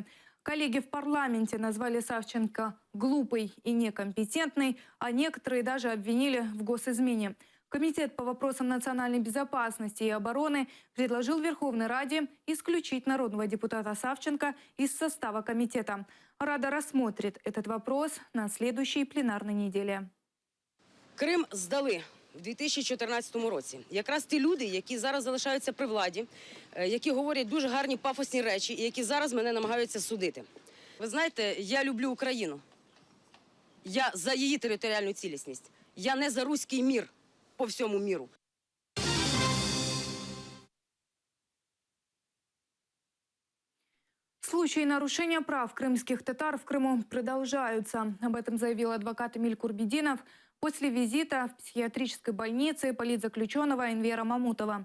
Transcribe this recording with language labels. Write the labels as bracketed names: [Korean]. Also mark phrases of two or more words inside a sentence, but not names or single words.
[Russian] Коллеги в парламенте назвали Савченко глупой и некомпетентной, а некоторые даже обвинили в госизмене. Комитет по вопросам национальной безопасности и обороны предложил Верховной Раде исключить народного депутата Савченко из состава комитета. Рада рассмотрит этот вопрос на следующей пленарной неделе. [Ukrainian] Крим здали в 2014 році. Якраз ті люди, які зараз залишаються при владі, які говорять дуже гарні пафосні речі і які зараз мене намагаються судити. Ви знаєте, я люблю Україну. Я за її територіальну цілісність. Я не за руський мір по всьому миру. [Russian] Случаи нарушения прав крымских татар в Крыму продолжаются. Об этом заявил адвокат Эмиль Курбидинов после визита в психиатрической больнице политзаключенного Энвера Мамутова.